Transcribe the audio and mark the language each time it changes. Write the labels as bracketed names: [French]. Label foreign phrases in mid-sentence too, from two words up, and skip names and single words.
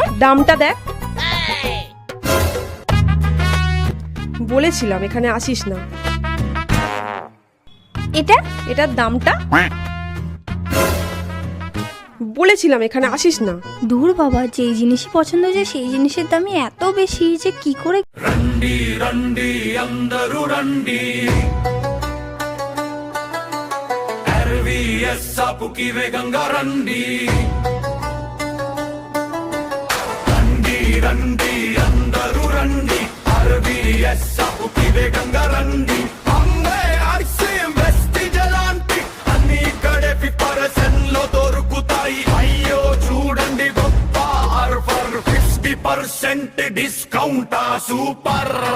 [Bangla] দামটা দেখ। বলেছিলাম এখানে আসিস না। এটা এটার দামটা? বলেছিলাম এখানে আসিস না। দূর বাবা, যেই জিনিসই পছন্দ হয়েছে সেই জিনিসের দামই এত বেশি যে কি করে। [Telugu] రండి రండి అందరూ రండి RVS షాపుకి వేగంగా రండి రండి రండి అందరూ రండి RVS షాపుకి వేగంగా రండి అమ్మే ఐసిఎం వెస్టిజ్ లాంటి అన్ని ఇక్కడే 50% లో దొరుకుతాయి అయ్యో చూడండి గొప్ప ఆఫర్ 50% [English] discount super